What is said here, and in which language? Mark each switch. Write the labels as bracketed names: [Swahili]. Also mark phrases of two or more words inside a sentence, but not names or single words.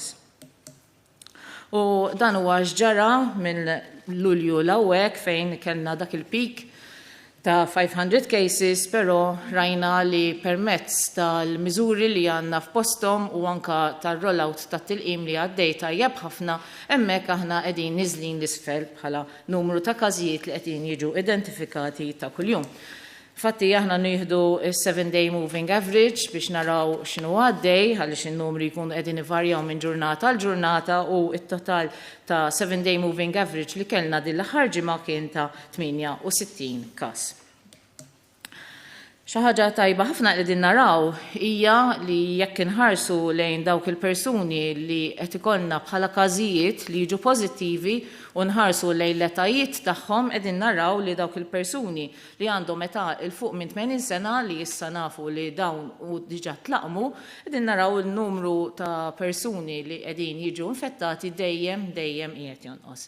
[Maltese] U dan huwa x'ġara minn Lulju l-ewwel fejn kellna dak il-peak ta' 500 cases, però rajna li permezz tal-miżuri li għandna f'posthom u anka tar-rollout tat-tilqim li għaddej tajjeb ħafna hemmhekk aħna qegħdin niżlin l-isfel bħala numru ta' każijiet li qegħdin jiġu identifikati ta' kuljum. Fatti aħna nieħdu is- [English] 7-day moving average [Maltese] biex naraw x'inhu għaddej għaliex in-numri jkunu qegħdin ivarjaw minn ġurnata għal ġurnata u t-total ta' [English] 7-day moving average [Maltese] li kellna din l-aħħar ġimgħa kien ta' 68 każ. Xi ħaġa tajba ħafna qegħdin naraw hija li jekk inħarsu lejn dawk il-persuni li qed ikollna bħala każijiet li jiġu pożittivi u nħarsu lejn l-etajiet tagħhom qegħdin naraw li dawk il-persuni li għandhom età il fuq minn 80 sena li issa nafu li dawn u diġà tlaqmu, qegħdin naraw il-numru ta' persuni li qegħdin jiġu infettati dejjem qiegħed jonqos.